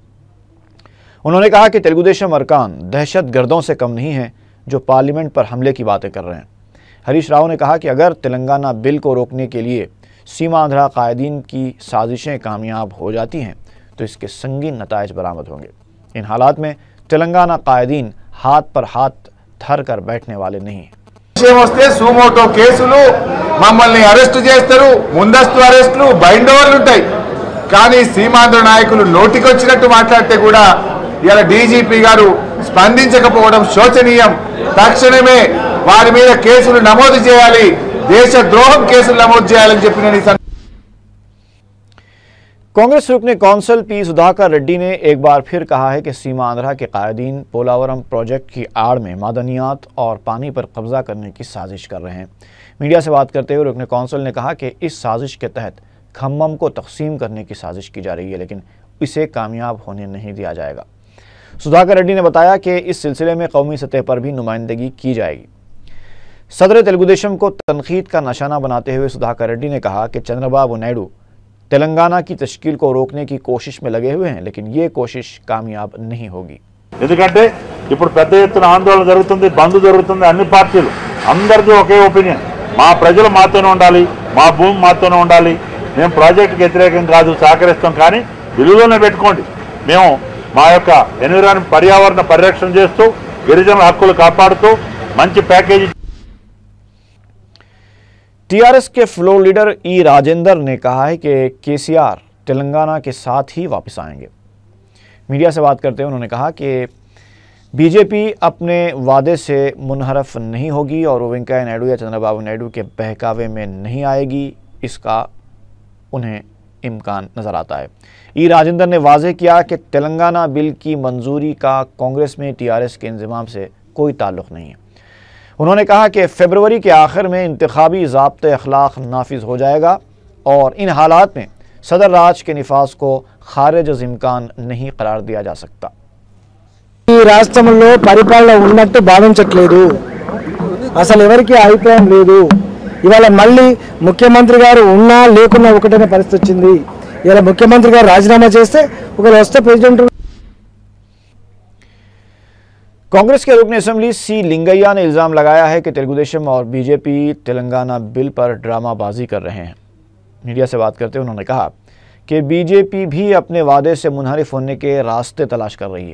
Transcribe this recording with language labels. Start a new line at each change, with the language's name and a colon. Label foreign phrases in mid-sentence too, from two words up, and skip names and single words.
Urdu: انہوں نے کہا کہ تلگو دیشم ارکان دہشت گردوں سے کم نہیں ہیں جو پارلیمنٹ پر حملے کی باتیں کر رہے ہیں. ہریش راؤ نے کہا کہ اگر تلنگانہ بل کو روکنے کے لیے سیما آندھرا قائدین کی سازشیں کامیاب ہو جاتی ہیں تو اس کے سنگین نتائج برآمد ہوں گے. ان حالات میں تلنگانہ قائدین ہاتھ پر ہاتھ دھر کر بیٹھنے والے نہیں ہیں.
Telugu: సుమోటో కేసులు మమ్మల్ని అరెస్టు చేస్తారు, ముందస్తు అరెస్టులు,
English: bind overs
Telugu: ఉంటాయి. కానీ సీమాంధ్ర నాయకులు నోటికొచ్చినట్టు మాట్లాడితే కూడా ఇలా డీజీపీ గారు స్పందించకపోవడం శోచనీయం. తక్షణమే వారి మీద కేసులు నమోదు చేయాలి, దేశద్రోహం కేసులు నమోదు చేయాలని చెప్పి నేను
Urdu: کانگریس رکن کونسل پی سدھاکر ریڈی نے ایک بار پھر کہا ہے کہ سیما آندھرا کے قائدین پولاورم پروجیکٹ کی آڑ میں معدنیات اور پانی پر قبضہ کرنے کی سازش کر رہے ہیں. میڈیا سے بات کرتے ہوئے رکن کونسل نے کہا کہ اس سازش کے تحت کھمم کو تقسیم کرنے کی سازش کی جا رہی ہے، لیکن اسے کامیاب ہونے نہیں دیا جائے گا. سدھاکر ریڈی نے بتایا کہ اس سلسلے میں قومی سطح پر بھی نمائندگی کی جائے گی. صدر تلگو دیشم کو تنقید کا نشانہ بناتے ہوئے سدھاکر ریڈی نے کہا کہ چندرابابو نائیڈو تلنگانہ کی تشکیل کو روکنے کی کوشش میں لگے ہوئے ہیں، لیکن یہ کوشش کامیاب نہیں ہوگی.
Telugu: ఎందుకంటే ఇప్పుడు పెద్ద ఎత్తున ఆందోళన జరుగుతుంది, బంద్ జరుగుతుంది, అన్ని పార్టీలు అందరికీ ఒకే ఒపీనియన్, మా ప్రజలు మాతోనే ఉండాలి, మా భూమి మాతోనే ఉండాలి, మేము ప్రాజెక్టుకి వ్యతిరేకం కాదు, సహకరిస్తాం, కానీ విలువలోనే పెట్టుకోండి, మేము మా యొక్క ఎన్విరాన్మెంట్ పర్యావరణ పరిరక్షణ చేస్తూ గిరిజనుల హక్కులు కాపాడుతూ మంచి ప్యాకేజీ.
Urdu: ٹی آر ایس کے
English: floor leader
Urdu: ای راجندر نے کہا ہے کہ کے سی آر تلنگانہ کے ساتھ ہی واپس آئیں گے. میڈیا سے بات کرتے ہوئے انہوں نے کہا کہ بی جے پی اپنے وعدے سے منحرف نہیں ہوگی اور وہ وینکیا نائیڈو یا چندرابابو نائیڈو کے بہکاوے میں نہیں آئے گی، اس کا انہیں امکان نظر آتا ہے. ای راجندر نے واضح کیا کہ تلنگانہ بل کی منظوری کا کانگریس میں ٹی آر ایس کے انتظام سے کوئی تعلق نہیں ہے. انہوں نے کہا کہ فروری کے آخر میں انتخابی ضابطۂ اخلاق نافذ ہو جائے گا اور ان حالات میں صدر راج کے نفاذ کو خارج از امکان نہیں قرار دیا جا سکتا.
Telugu: ఈ రాష్ట్రంలో పరిపాలన ఉన్నట్టు భావించట్లేదు, అసలు ఎవరికి అభిప్రాయం లేదు. ఇవాళ మళ్ళీ ముఖ్యమంత్రి గారు ఉన్నా లేకున్నా ఒకటనే పరిస్థితి వచ్చింది. ఇలా ముఖ్యమంత్రి గారు రాజీనామా చేస్తే ఒకరు వస్తే ప్రెసిడెంట్.
Urdu: کانگریس کے رکن اسمبلی سی لنگیا نے الزام لگایا ہے کہ تلگو دیشم اور بی جے پی تلنگانہ بل پر ڈرامہ بازی کر رہے ہیں. میڈیا سے بات کرتے ہوئے انہوں نے کہا کہ بی جے پی بھی اپنے وعدے سے منحرف ہونے کے راستے تلاش کر رہی ہے.